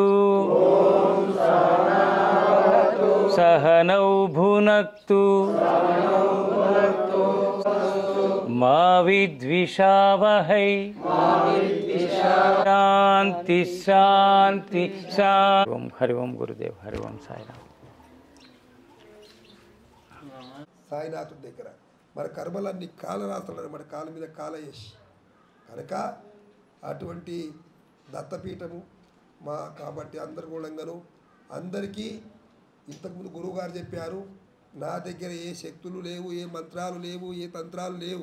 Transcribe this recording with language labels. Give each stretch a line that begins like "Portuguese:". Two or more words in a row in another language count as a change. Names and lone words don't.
Sanskrit: ओम सहना भवतु. सहनौ भुनक्तु. सहनौ भुनक्तु. मा विद्विषावहै. मा विद्विषावहै. शांति शांति शांति. ओम हरि ओम गुरुदेव. हरि ओम साईनाथ.
Telugu: సాయినాథుడి దగ్గర మన కర్మలన్నీ కాలరాత్రులు మన కాళ్ళ మీద కాలయేసి కనుక అటువంటి దత్తపీఠము మా కాబట్టి అందరు కూడంగాను అందరికీ ఇంతకుముందు గురువుగారు చెప్పారు, నా దగ్గర ఏ శక్తులు లేవు, ఏ మంత్రాలు లేవు, ఏ తంత్రాలు లేవు.